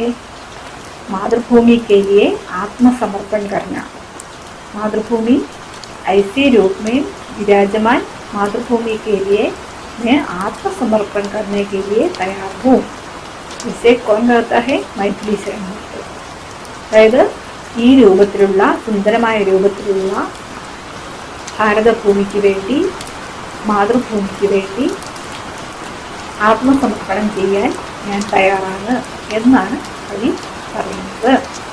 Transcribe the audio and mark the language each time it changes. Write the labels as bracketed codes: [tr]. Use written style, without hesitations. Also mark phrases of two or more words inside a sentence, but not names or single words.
[hi] मातृभूमि के लिए आत्मसमर्पण करना। मातृभूमि ऐसे रूप में विराजमान मातृभूमि के लिए मैं आत्मसमर्पण करने के लिए तैयार हूँ। इसे कौन कहता है? मैथिली चरण गुप्त। [ml] അതായത് ഈ രൂപത്തിലുള്ള സുന്ദരമായ രൂപത്തിലുള്ള ഭാരതഭൂമിക്ക് വേണ്ടി, മാതൃഭൂമിക്ക് വേണ്ടി ആത്മസമർപ്പണം ചെയ്യാൻ ഞാൻ തയ്യാറാണ് എന്നാണ് കവി പറയുന്നത്.